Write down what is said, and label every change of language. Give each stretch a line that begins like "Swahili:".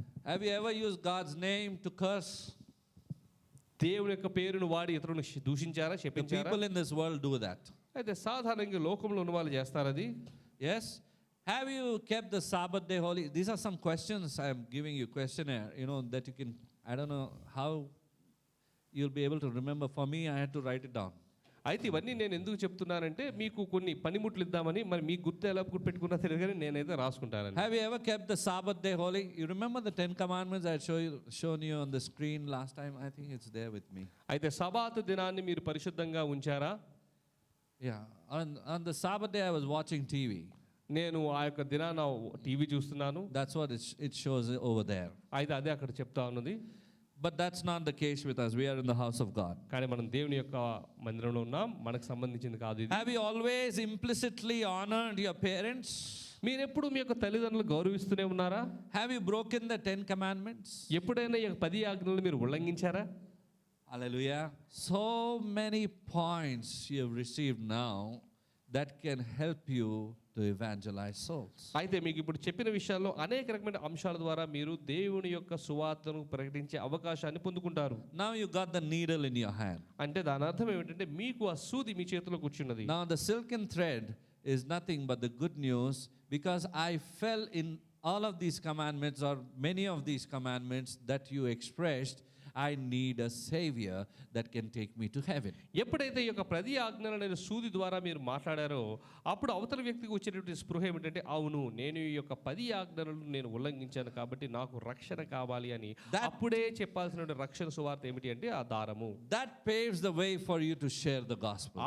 English: Have you ever used God's name to curse?
Telugu: దేవుని యొక్క పేరును వాడి ఇతరులను దూషించారా,
English: The
Telugu: శపించారా?
English: people in this world do that.
Telugu: అయితే సాధారణంగా లోకంలో ఉన్న వాళ్ళు చేస్తారు అది.
English: Yes. Have you kept the Sabbath day holy? These are some questions I am giving you, questionnaire, that you can, I don't know how you'll be able to remember. For me, I had to write it down.
Telugu: అయితే ఇవన్నీ నేను ఎందుకు చెప్తున్నానంటే మీకు కొన్ని పనిముట్లు ఇద్దామని, మరి మీకు గుర్తు ఎలా గుర్తుపెట్టుకున్నా తెలియదు కానీ నేనైతే రాసుకుంటానని.
English: Have you ever kept the Sabbath day holy? You remember the 10 commandments I had shown you on the screen last time? I think it's there with me.
Telugu: అయితే సబాతు దినాన్ని మీరు పరిశుద్ధంగా ఉంచారా?
English: Yeah. On the Sabbath day, I was watching TV.
Telugu: నేను ఆ యొక్క దినాన TV చూస్తున్నాను.
English: That's what it shows over there.
Telugu: అయితే అదే అక్కడ చెప్తా ఉన్నది.
English: But that's not the case with us. We are in the house of God.
Telugu: కానీ మనం దేవుని యొక్క మందిరంలో ఉన్నాం, మనకు సంబంధించింది కాదు ఇది.
English: Have you always implicitly honored your parents?
Telugu: మీరు ఎప్పుడు మీ యొక్క తల్లిదండ్రులు గౌరవిస్తూనే ఉన్నారా?
English: Have you broken the 10 commandments?
Telugu: ఎప్పుడైనా ఈ 10 ఆజ్ఞలను మీరు ఉల్లంఘించారా?
English: Hallelujah. So many points you have received now that can help you to evangelize souls.
Telugu: అయితే మీకు ఇప్పుడు చెప్పిన విషయాల్లో అనేక రకమైన అంశాల ద్వారా మీరు దేవుని యొక్క సువార్తను ప్రకటించే అవకాశాన్ని పొందుకుంటారు.
English: Now you got the needle in your hand.
Telugu: అంటే దాని అర్థం ఏమిటంటే మీకు ఆ సూది మీ చేతిలో కూర్చున్నది.
English: Now the silken thread is nothing but the good news, because I fell in all of these commandments, or many of these commandments that you expressed. I need a savior that can take me to heaven.
Telugu: ఎప్పుడైతే ఈ యొక్క 10 ఆజ్ఞలైన సూది ద్వారా మీరు మాట్లాడారో అప్పుడు అవతల వ్యక్తికి వచ్చేటువంటి స్పృహ ఏమిటంటే, అవును నేను ఈ యొక్క 10 ఆజ్ఞలను నేను ఉల్లంఘించాను కాబట్టి నాకు రక్షణ కావాలి అని. అప్పుడే చెప్పాల్సిన రక్షణ సువార్త ఏమిటి అంటే ఆ దారము.
English: That paves the way for you to share the gospel.